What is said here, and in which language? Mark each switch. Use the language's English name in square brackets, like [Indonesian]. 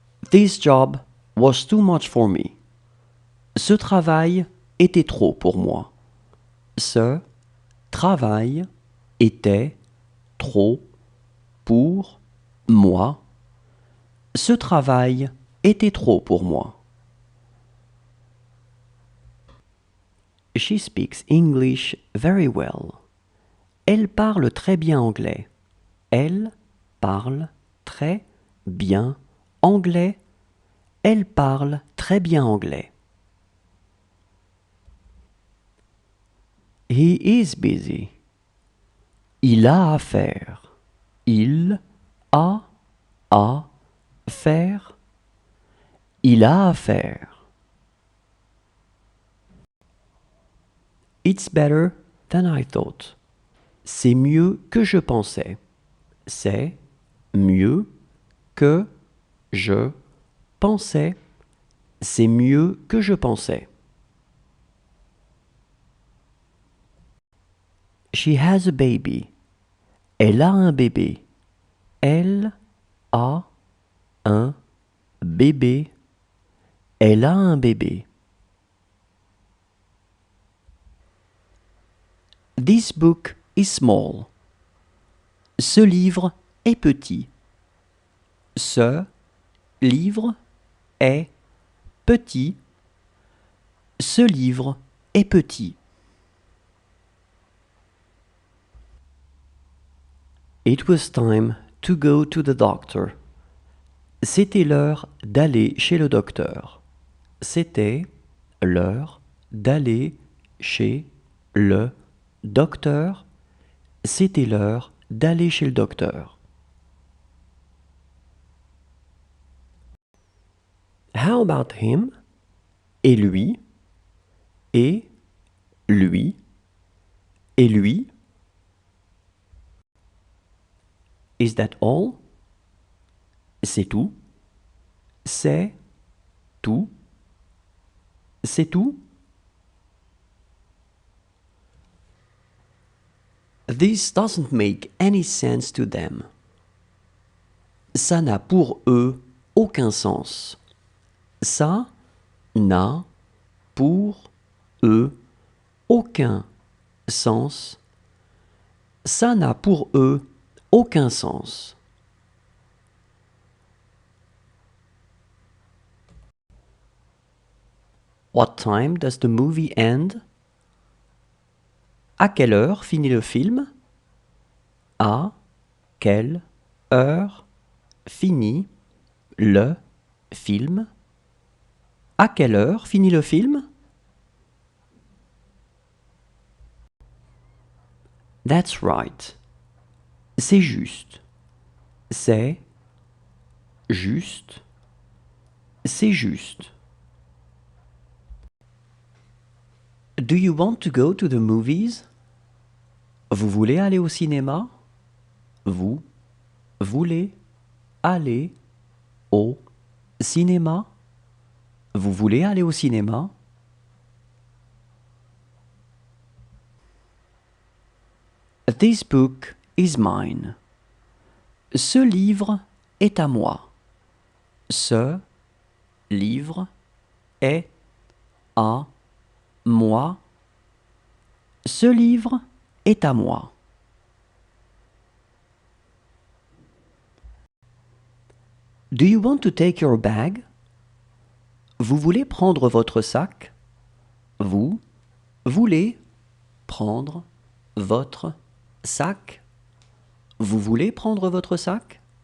[English] This job was too much for me. [French] Ce travail était trop pour moi. Ce travail était trop pour moi. Ce travail était trop pour moi. [English] She speaks English very well. [French] Elle parle très bien anglais. Elle parle très bien anglais. Elle parle très bien anglais. [English] He is busy. [French] Il a à faire. Il a à faire. Il a à faire. [English] It's better than I thought. [French] C'est mieux que je pensais. C'est mieux que je pensais. C'est mieux que je pensais. [English] She has a baby. [French] Elle a un bébé. Elle a un bébé. Elle a un bébé. [English] This book is small. [French] Ce livre est petit. Ce livre est petit. Ce livre est petit. [English] It was time to go to the doctor. [French] C'était l'heure d'aller chez le docteur. C'était l'heure d'aller chez le docteur. C'était l'heure d'aller chez le docteur. [English] How about him? [French] Et lui? Et lui? Et lui? [English] Is that all? [French] C'est tout? C'est tout? C'est tout? [English] This doesn't make any sense to them. [French] Ça n'a pour eux aucun sens. Ça n'a pour eux aucun sens. Ça n'a pour eux aucun sens. [English] What time does the movie end? [French] À quelle heure finit le film? À quelle heure finit le film? À quelle heure finit le film? [English] That's right. [French] C'est juste. C'est juste. C'est juste. [English] Do you want to go to the movies? [French] Vous voulez aller au cinéma? Vous voulez aller au cinéma? Vous voulez aller au cinéma? [English] This book is mine. [French] Ce livre est à moi. Ce livre est à moi. Ce livre est à moi. [English] Do you want to take your bag? [French] Vous voulez prendre votre sac? Vous voulez prendre votre sac? Vous voulez prendre votre sac?